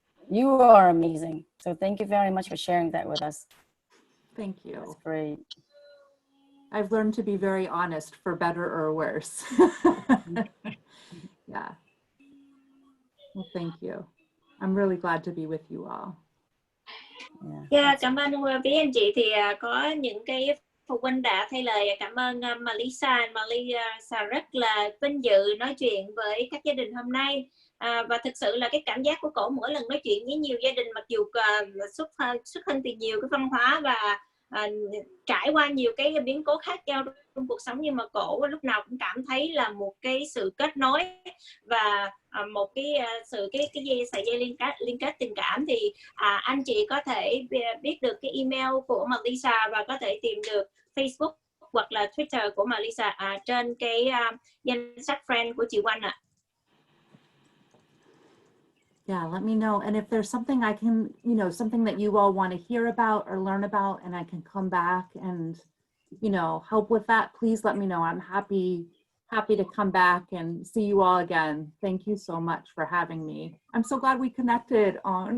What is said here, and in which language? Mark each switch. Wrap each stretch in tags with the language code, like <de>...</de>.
<en>You are amazing. So thank you very much for sharing that with us. Thank you. That's great. I've learned to be very honest, for better or worse. Yeah. Well, thank you. I'm really glad to be with you all.</en> <vi>Yeah, cảm ơn quý anh chị. Thì có những cái phụ huynh đã thay lời cảm ơn Mellisa. Mellisa rất là vinh dự nói chuyện với các gia đình hôm nay. Và thực sự là cái cảm giác của cổ mỗi lần nói chuyện với nhiều gia đình, mặc dù xuất thân từ nhiều cái văn hóa và trải qua nhiều cái biến cố khác nhau trong cuộc sống, nhưng mà cổ lúc nào cũng cảm thấy là một cái sự kết nối và một cái sự cái sợi dây liên kết tình cảm. Thì anh chị có thể biết được cái email của Mellisa và có thể tìm được Facebook hoặc là Twitter của Mellisa trên cái danh sách friend của chị Oanh ạ.</vi> <en>Yeah, let me know. And if there's something I can, you know, something that you all want to hear about or learn about, and I can come back and, you know, help with that, please let me know. I'm happy to come back and see you all again. Thank you so much for having me. I'm so glad we connected on.</en>